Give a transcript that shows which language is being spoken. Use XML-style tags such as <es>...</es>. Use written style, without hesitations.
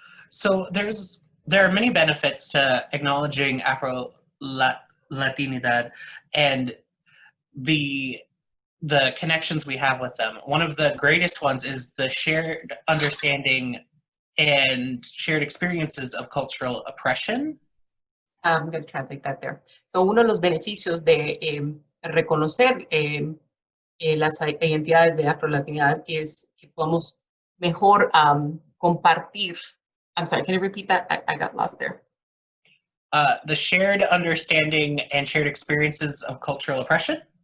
<en>So there are many benefits to acknowledging Afro-Latinidad and the connections we have with them. One of the greatest ones is the shared understanding and shared experiences of cultural oppression. I'm going to translate that there.</en> <es>So uno de los beneficios de reconocer las identidades de afrolatinidad es que podemos mejor compartir.</es> <en>I'm sorry, can you repeat that? I got lost there. The shared understanding and shared experiences of cultural oppression.</en>